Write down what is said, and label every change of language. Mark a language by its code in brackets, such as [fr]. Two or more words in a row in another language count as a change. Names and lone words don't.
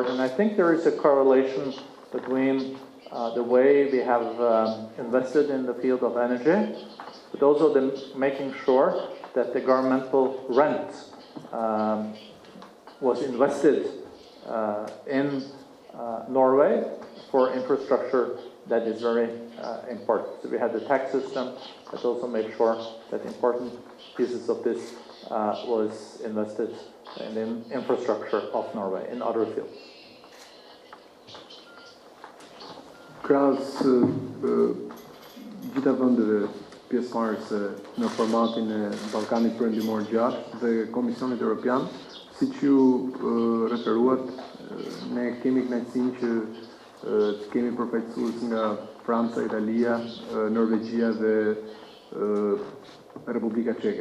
[en] And I think there is a correlation between the way we have invested in the field of energy, but also making sure that the governmental rent was invested in Norway for infrastructure that is very important. So we had the tax system that also made sure that important pieces of this was invested in the infrastructure of Norway in other fields. [sq] Krahas gjitha vendeve pjesëmarrëse në formatin e Ballkanit Perëndimor gjatë dhe Komisionit Evropian, siç ju referuat, ne kemi kënaqësinë që të kemi përfaqësues nga Franca, Italia, Norvegjia dhe Republika Çeke.